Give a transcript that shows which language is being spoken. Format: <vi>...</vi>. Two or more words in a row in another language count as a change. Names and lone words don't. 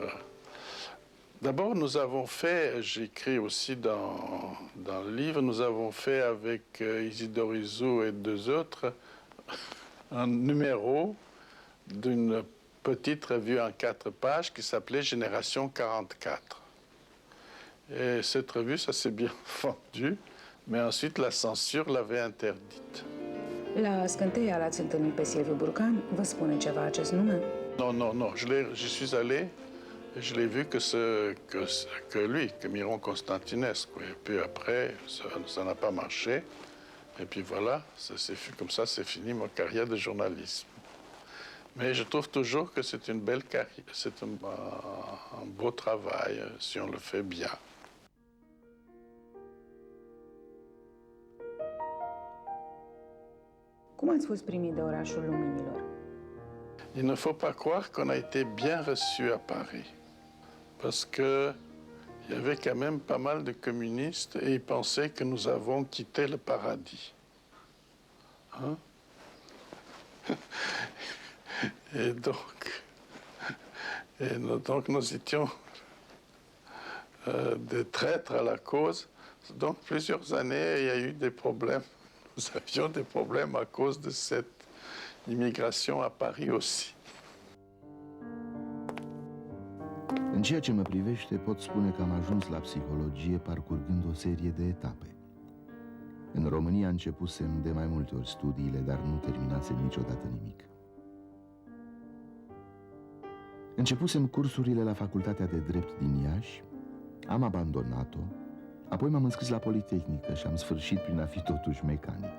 <fr>D'abord, nous avons fait, j'écris aussi dans le livre, nous avons fait avec Isidore Izou et deux autres un numéro d'une petite revue en 4 pages qui s'appelait Génération 44. Et cette revue, ça s'est bien vendu, mais ensuite la censure l'avait interdite.</fr> <ro>La Scânteia l-ați întâlnit pe Silviu Burcan? Vă spune ceva acest nume?</ro> <fr>Non, je suis allé Et je l'ai vu que lui, que Miron Constantinescu. Et puis après, ça n'a pas marché. Et puis voilà, comme ça, c'est fini ma carrière de journalisme. Mais je trouve toujours que c'est une belle carrière, c'est un beau travail si on le fait bien.</fr> <ro>Cum ați fost primit de orașul luminilor?</ro> <fr>Il ne faut pas croire qu'on a été bien reçus à Paris. Parce qu'il y avait quand même pas mal de communistes et ils pensaient que nous avons quitté le paradis. Hein? Et donc nous étions des traîtres à la cause. Donc plusieurs années, il y a eu des problèmes. Nous avions des problèmes à cause de cette immigration à Paris aussi.</fr> <ro>În ceea ce mă privește, pot spune că am ajuns la psihologie parcurgând o serie de etape. În România începusem de mai multe ori studiile, dar nu terminasem niciodată nimic. Începusem cursurile la Facultatea de Drept din Iași, am abandonat-o, apoi m-am înscris la Politehnică și am sfârșit prin a fi totuși mecanic.</ro>